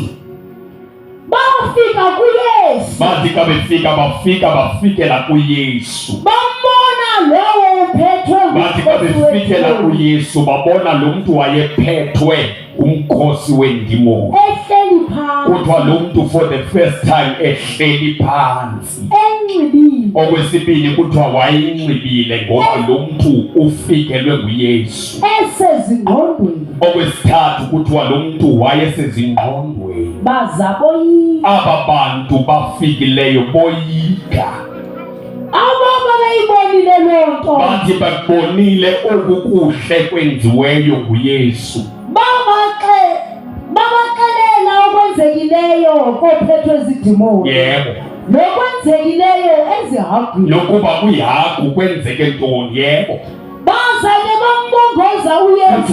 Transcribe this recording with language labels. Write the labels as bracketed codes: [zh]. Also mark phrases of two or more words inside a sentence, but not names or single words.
[xh] Bafika kuYesu. Bafika bafikela kuYesu. Bambona lowo uphethwe. Bafikela kuYesu babona lo muntu wayephethwe umkhosi wendimoni. [zu] Ehleli phansi. Kuthiwa lo muntu [en] for the first time [zu] ehleli phansi. [xh] Enxibile. Okwesibili kuthiwa wayinxibile ngoba lo muntu ufikelwe nguYesu. [zu] Esezingqondweni. Okwesithathu kuthiwa lo muntu wayesezingqondweni. [xh] Bazaboyika. Aba bantu bafikileyo boyika. Aba bayibonile lonto. Bathi bakubonile okukuhle kwenziweyo nguYesu. Babaxelela okwenzekileyo kophethwe izidimoni. Yebo. Nokwenzekileyo ezihagwini. Nokuba kuyihagu kwenzeke ntoni. Yebo. Bazake bambongoza uYesu.